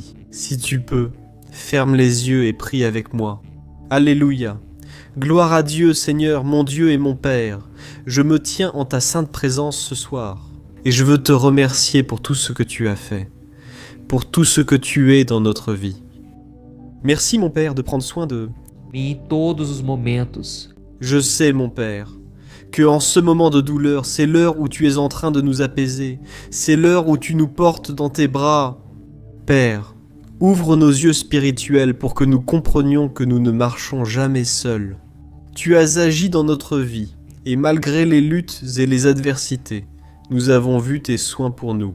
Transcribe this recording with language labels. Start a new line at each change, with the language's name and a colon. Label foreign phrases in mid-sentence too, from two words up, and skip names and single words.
French: Si tu peux, ferme les yeux et prie avec moi. Alléluia. Gloire à Dieu, Seigneur, mon Dieu et mon Père. Je me tiens en ta sainte présence ce soir. Et je veux te remercier pour tout ce que tu as fait, pour tout ce que tu es dans notre vie. Merci, mon Père, de prendre soin de...
Portuguese: Em todos os momentos.
French: Je sais, mon Père, que en ce moment de douleur, c'est l'heure où tu es en train de nous apaiser, c'est l'heure où tu nous portes dans tes bras. Père, ouvre nos yeux spirituels pour que nous comprenions que nous ne marchons jamais seuls. Tu as agi dans notre vie, et malgré les luttes et les adversités, nous avons vu tes soins pour nous.